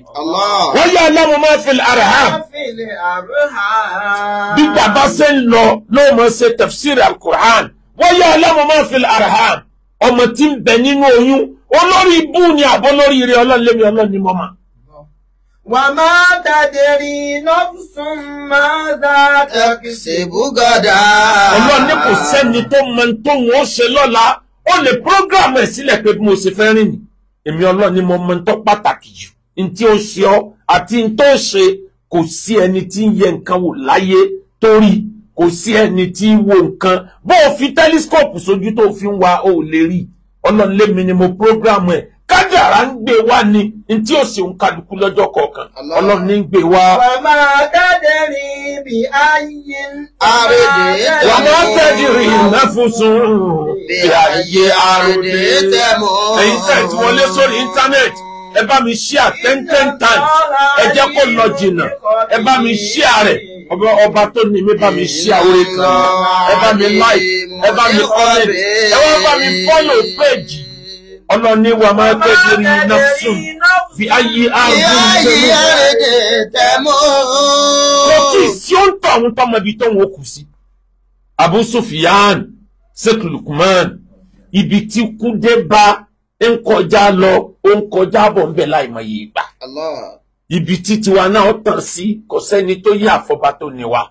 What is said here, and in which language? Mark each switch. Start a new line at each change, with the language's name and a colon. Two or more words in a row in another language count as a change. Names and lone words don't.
Yoruba: Wọ́n yá aláwọ̀ máa fi arham. Bí bàbá ṣe ń lọ ló mọ̀ ṣe
Arabic: تفسير القرآن.
Yoruba: Wọ́n yá aláwọ̀ máa fi arham. Ọmọ tí ń bẹ nínú oyún olórí ibú ni àbọ̀ lóríire Ọlọ́run lémi Ọlọ́run ni mo mọ̀.
Arabic: وما تدري نفس ماذا تكسب غدا.
Yoruba: Ọlọ́run ní kò sẹ́ni tó mọ tó wọ́n ṣe lọ́la. Ó lè program ẹ̀ sílẹ̀ pé mo ṣe fẹ́ rìn ní. Èmi Ọlọ́run ni mo mọ tó pàtàkì jù. Ntí ó ṣe ọ́ àti ntó ṣe kò sí ẹni tí ń yẹ nǹkan wò láyé torí kò sí ẹni tí ń wo nǹkan. Bó o fi tẹlifíṣkópù sójú tó fi ń wa o ò lè rí. Ọlọ́run lémi ni mo program ẹ̀. Kádàrá ń gbé wá ni ntí ó ṣe ń kálukú lọ́jọ́ kọ̀ọ̀kan. Ọlọ́run ní ń gbé wá.
Arabic: وما تدري بأي àrèdè. وما تدري نفس بأي أرض تموت.
Yoruba: Ẹ̀yin tẹ̀ tí wọlé sórí íńtánẹ́ẹ̀tì ẹ bá mi
English: share 10 times
Yoruba: ẹ jẹ́ kó lọ jìnnà ẹ bá mi share rẹ̀ ọba tó ní mi bá mi share orí kan ẹ bá mi like ẹ bá mi comment ẹ wá bá mi
English: follow page.
Arabic: Ọlọ́ni وما تدري نفس بأي أرض تموت.
Yoruba: Kò tí sí ó ń tọ́ àwọn tọ́mọ ibi tó ń wò kù sí. Abu Sufyan Sheikh Lukman ibi tí kú dé bá ń kọjá lọ ó ń kọjá bọ̀ ń bẹ̀ láìmọye ìgbà. Ibi tí tiwa náà tàn sí kò sẹ́ni tó yí àfọ̀bá tó ní wa.